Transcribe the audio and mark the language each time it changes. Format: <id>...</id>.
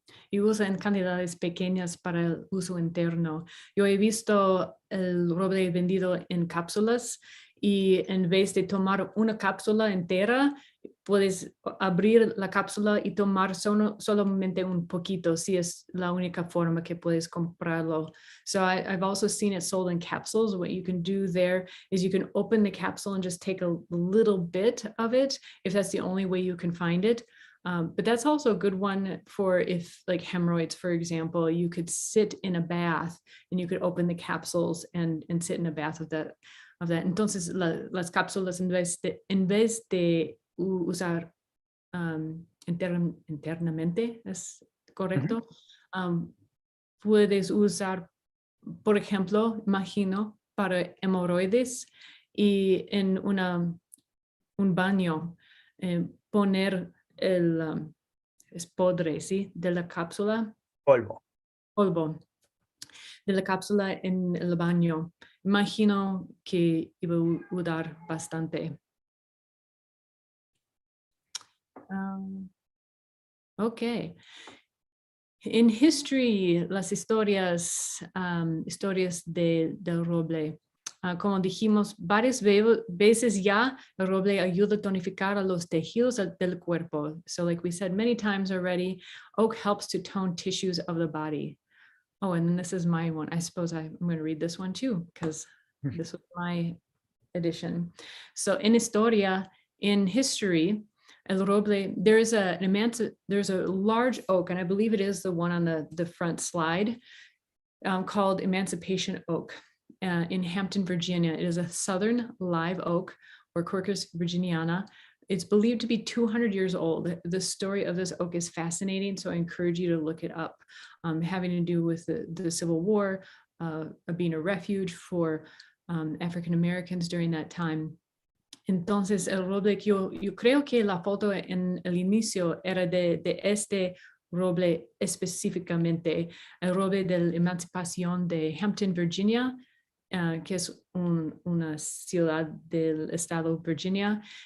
<es>Y usa en cantidades pequeñas para el uso interno. Yo he visto el roble vendido en cápsulas y en vez de tomar una cápsula entera, puedes abrir la cápsula y tomar solamente un poquito, si es la única forma que puedes comprarlo.</es> <en>So I've also seen it sold in capsules. What you can do there is you can open the capsule and just take a little bit of it, if that's the only way you can find it. But that's also a good one for if like hemorrhoids, for example, you could sit in a bath and you could open the capsules and sit in a bath of that.</en> <es>Entonces las cápsulas en vez de usar internamente, ¿es correcto? Puedes usar, por ejemplo, imagino, para hemorroides y en un baño poner el podre, ¿sí? De la cápsula. Polvo de la cápsula en el baño. Imagino que iba a ayudar bastante. Okay.</es> <en>In history,</en> <es>las historias del roble. Como dijimos varias veces ya, el roble ayuda a tonificar a los tejidos del cuerpo.</es> <en>So like we said many times already, oak helps to tone tissues of the body. Oh, and then this is my one. I suppose I'm going to read this one too, because this was my edition. So in historia, in history, el roble, there's a large oak, and I believe it is the one on the front slide, called Emancipation Oak in Hampton, Virginia. It is a southern live oak, or Quercus virginiana. It's believed to be 200 years old. The story of this oak is fascinating, so I encourage you to look it up, having to do with the Civil War, being a refuge for African Americans during that time.</en> <es>Entonces, el roble, yo creo que la foto en el inicio era de este roble específicamente, el roble de la emancipación de Hampton, Virginia, que es una ciudad del estado de Virginia.</es>